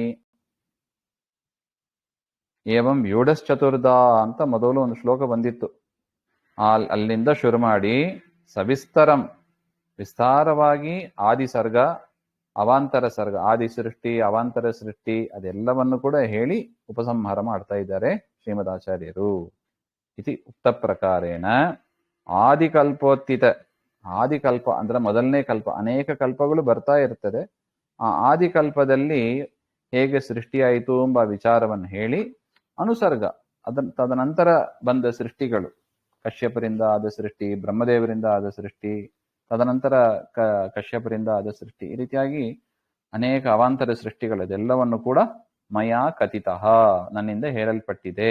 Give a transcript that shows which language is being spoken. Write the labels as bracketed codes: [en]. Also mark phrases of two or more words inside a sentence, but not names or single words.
[sa] ಏವಂ ವ್ಯೂಢಶ್ಚತುರ್ಧ [kn] ಅಂತ ಮೊದಲು ಒಂದು ಶ್ಲೋಕ ಬಂದಿತ್ತು. ಅಲ್ಲಿಂದ ಶುರು ಮಾಡಿ ಸವಿಸ್ತರಂ, ವಿಸ್ತಾರವಾಗಿ ಆದಿಸರ್ಗ ಅವಾಂತರ ಸರ್ಗ, ಆದಿ ಸೃಷ್ಟಿ ಅವಾಂತರ ಸೃಷ್ಟಿ ಅದೆಲ್ಲವನ್ನು ಕೂಡ ಹೇಳಿ ಉಪಸಂಹಾರ ಮಾಡ್ತಾ ಇದ್ದಾರೆ ಶ್ರೀಮದಾಚಾರ್ಯರು. [sa] ಇತಿ ಉಕ್ತ ಪ್ರಕಾರೇಣ ಆದಿಕಲ್ಪೋತ್ಥಿತ, [kn] ಆದಿಕಲ್ಪ ಅಂದ್ರೆ ಮೊದಲನೇ ಕಲ್ಪ, ಅನೇಕ ಕಲ್ಪಗಳು ಬರ್ತಾ ಇರ್ತದೆ. ಆ ಆದಿಕಲ್ಪದಲ್ಲಿ ಹೇಗೆ ಸೃಷ್ಟಿಯಾಯಿತು ಎಂಬ ವಿಚಾರವನ್ನು ಹೇಳಿ, ಅನುಸರ್ಗ ತದನಂತರ ಬಂದ ಸೃಷ್ಟಿಗಳು, ಕಶ್ಯಪರಿಂದ ಆದ ಸೃಷ್ಟಿ, ಬ್ರಹ್ಮದೇವರಿಂದ ಆದ ಸೃಷ್ಟಿ, ತದನಂತರ ಕಶ್ಯಪರಿಂದ ಆದ ಸೃಷ್ಟಿ, ಈ ರೀತಿಯಾಗಿ ಅನೇಕ ಅವಾಂತರ ಸೃಷ್ಟಿಗಳು, ಇದೆಲ್ಲವನ್ನು ಕೂಡ [sa] ಮಯಾ ಕಥಿತಃ, [kn] ನನ್ನಿಂದ ಹೇಳಲ್ಪಟ್ಟಿದೆ.